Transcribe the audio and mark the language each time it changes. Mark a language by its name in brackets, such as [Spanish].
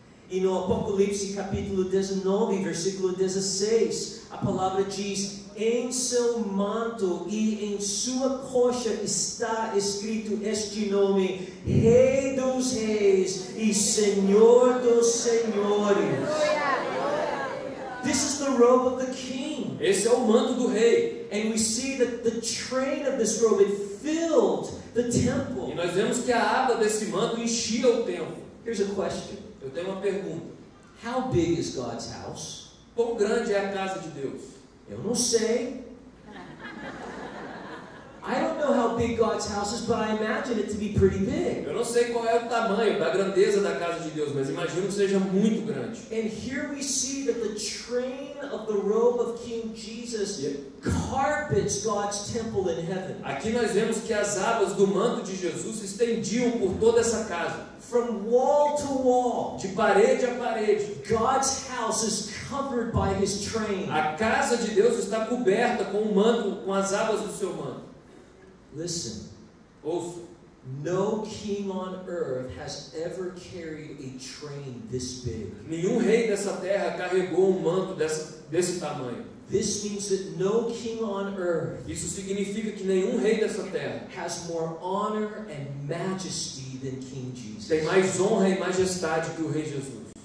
[Portuguese] E no Apocalipse capítulo 19, versículo 16, a palavra diz: em seu manto e em sua coxa está escrito este nome: Rei dos Reis e Senhor dos Senhores. [English] This is the robe of the king. [Portuguese] Esse é o manto do rei. [English] And we see that the train of this robe, it filled the temple. [Portuguese] E nós vemos que a aba desse manto enchia o templo. [English] Here's a question. [Portuguese] Eu tenho uma pergunta. [English] How big is God's house? [Portuguese] Quão grande é a casa de Deus? Eu não sei. [English] I don't know how big God's house is, but I imagine it to be pretty big. [Portuguese] Eu não sei qual é o tamanho da grandeza da casa de Deus, mas imagino que seja muito grande. [English] And here we see that the train of the robe of King Jesus carpets God's temple in heaven. [Portuguese] Aqui nós vemos que as abas do manto de Jesus se estendiam por toda essa casa. [English] From wall to wall, [Portuguese] de parede a parede. [English] God's house is covered by His train. [Portuguese] A casa de Deus está coberta com o manto, com as abas do seu manto. [English] Listen. [Portuguese] Ouça. [English] No king on earth has ever carried a train this big. [Portuguese] Nenhum rei dessa terra carregou um manto desse tamanho. [English] This means that no king on earth [Portuguese] Isso significa que nenhum rei dessa terra [English] has more honor and majesty than King Jesus. [Portuguese] tem mais honra e majestade que o rei Jesus.